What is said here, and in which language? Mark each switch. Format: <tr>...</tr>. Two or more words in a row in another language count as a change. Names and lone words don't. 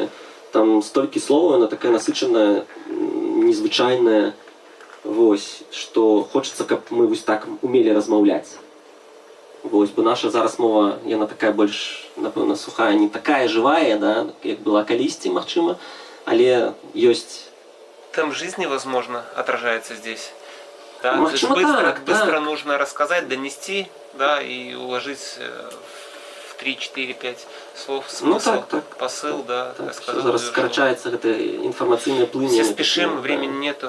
<be>Там столькі словаў, яна такая насычаная, незвычайная. Вось, што хочацца, каб мы вось так умелі размаўляць. Вось, бо наша зараз мова, яна такая больш, напэўна, сухая, не такая жывая, да, як была калісьці, магчыма, але ёсць...</be> <ru>Темп жизни, возможно, отражается здесь. Да?</ru> <be>Магчыма,</be> <ru>быстро нужно рассказать, донести, да, и уложить в 3-4-5 слов смысл, посыл, да.</ru> <be>Так, зараз скарачаецца гэта інфармацыйнае плынне.</be> <ru>Все спешим, времени нету.</ru>